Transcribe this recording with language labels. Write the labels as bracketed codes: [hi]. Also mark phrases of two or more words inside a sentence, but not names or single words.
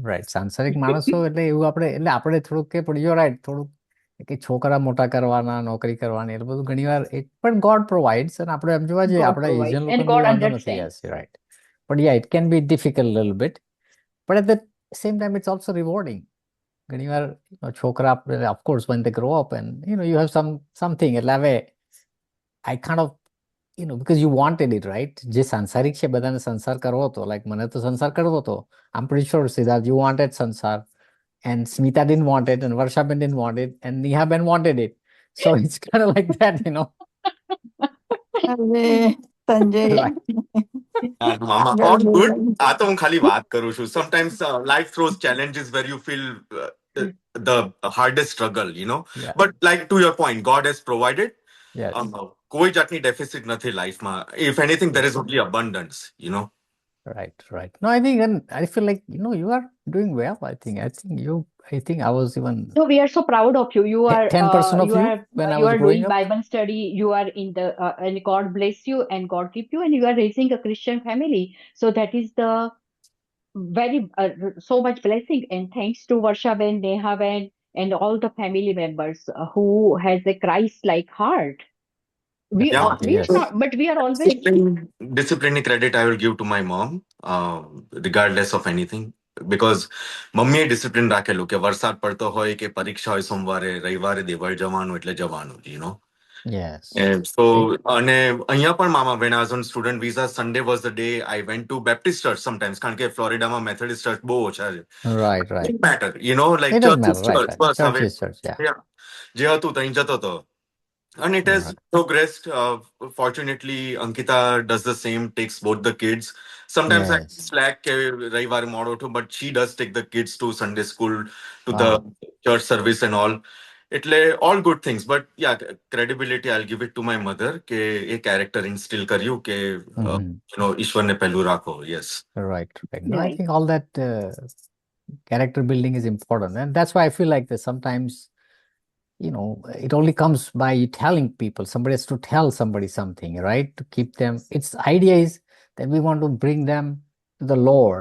[gu] રાઈટ, સાંસારિક માણસો એટલે એવું આપણે થોડુંક કે પણ [en] you right, [gu] થોડુંક કે છોકરા મોટા કરવાના, નોકરી કરવાની, એટલે બધું ઘણીવાર પણ [en] God provides, [gu] અને આપણે એમ જોવા જઈએ [en] God [gu] આપણા [en] provides [gu] એશિયન [en] and [gu] લોકોને [en] God [gu] બહુ વાંધો નથી. [en] understands. Yes, right. But ya it can be difficult little bit, but at the same time it's also rewarding. [gu] ઘણીવાર છોકરા [en] ઓફકોર્સ when they grow up and you have something, [gu] એટલે હવે [en] I kind of because you wanted it, right? [gu] જે સાંસારિક છે બધાને સંસાર કરવો હતો, લાઈક મને તો સંસાર કરવો હતો. [en] I'm pretty sure Siddharth, you wanted સંસાર, and Smita didn't want it, and Varshaben didn't want it, and Nehaben wanted it. So it's kind of like that, [gu] અરે સંજય, [en] Right. [gu] મામા [en] all good. [gu] આ તો હું ખાલી વાત કરું છું. [en] Sometimes life throws challenges where you feel the hardest struggle, you know. Yeah. But like to your point, God has provided. Yes. [gu] કોઈ જાતની ડેફિસિટ નથી લાઈફમાં. [en] If anything, there is only abundance, you know. Right, right. No, I think, and I feel like you are doing well. I think I was even So we are so proud of you. You are 10% of you when I you was are growing doing up. Bible study. You are in the and God bless you and God keep you, and you are raising a Christian family. So that is the very so much blessing, and thanks to Varshaben, Nehaben, and all the family members who has a Christ-like heart. We Definitely, are yes. not, but we are always Discipline credit I will give to my mom, regardless of anything. [gu] Because મમ્મીએ ડિસિપ્લિન રાખેલું કે વરસાદ પડતો હોય કે પરીક્ષા હોય સોમવારે, રવિવારે દેવળ જવાનું એટલે જવાનું, [en] you know. Yes. And so, [gu] અને અહીંયા પણ મામા, [en] when I was on student visa, Sunday was the day I went to Baptist church sometimes, [gu] કારણ કે ફ્લોરિડામાં [en] Methodist church [gu] બહુ ઓછા છે. [en] Right, right. It matter, you know, like It doesn't church is matter, right, church. right. [gu] બસ [en] Church [gu] હવે [en] is church, yeah. [gu] જે હતું ત્યાં જતો હતો. [en] And it has Right. progressed. Fortunately, Ankita does the same, takes both the kids. Sometimes I Yes. slack [gu] રવિવાર મોડો [en] too, but she does take the kids to Sunday school, to Wow. the church service and all. એટલે all good things. But yeah, credibility I'll give it to my mother [gu] કે એ [en] character instill [gu] કર્યું કે ઈશ્વરને પહેલું રાખો. [en] Yes. Right, right. No, I right. think all that character building is important, and that's why I feel like that sometimes it only comes by telling people. Somebody has to tell somebody something, right? To keep them. Its idea is that we want to bring them to the Lord.